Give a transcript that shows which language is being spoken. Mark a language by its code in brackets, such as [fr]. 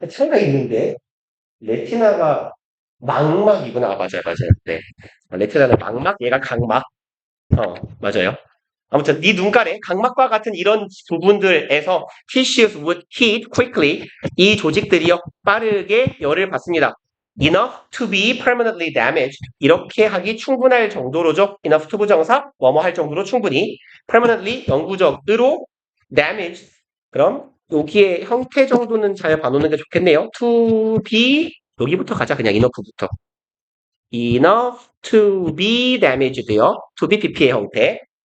[ko] 차이가 있는데, 레티나가 망막이구나. 맞아요, 맞아요. 네. 레티나는 망막, 얘가 각막. 맞아요. 아무튼 이 눈가래 각막과 같은 이런 부분들에서 [en] tissues would heat quickly. [ko] 이 조직들이요 빠르게 열을 받습니다. [en] Enough to be permanently damaged. [ko] 이렇게 하기 충분할 정도로죠. [en] Enough to 부정사 [ko] 뭐뭐 할 정도로 충분히 [en] permanently [ko] 영구적으로 damaged. 그럼 여기에 형태 정도는 잘 봐놓는 게 좋겠네요. To be 여기부터 가자. 그냥 enough부터. [en] Enough to be damaged요. To be pp [ko] 의 형태.